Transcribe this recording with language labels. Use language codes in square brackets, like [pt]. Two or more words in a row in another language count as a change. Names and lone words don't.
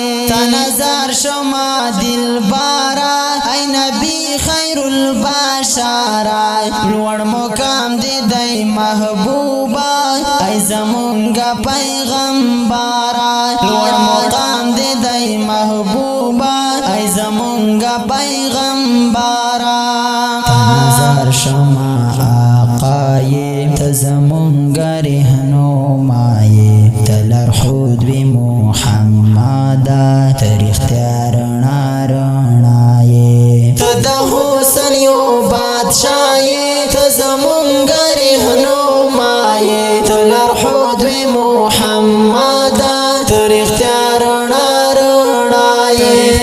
[ps] ته نظر شما دلبره، ای نبی [ar] خیر البشره، [ps] لوړ مقام دې دی محبوبه، ای زمونږ پیغمبره، لوړ مقام دې دی محبوبه، ای زمونږ پیغمبره. ته نظر شما آقا یې، ته زمونږ رهنما یې، ته لارښود وې محمده، ته رښتیا رڼا، رڼا یې. ته د حسن یو بادشاه یې، ته زمونږ رهنما یې، ته لارښود وې محمده، ته رښتیا رڼا، رڼا یې.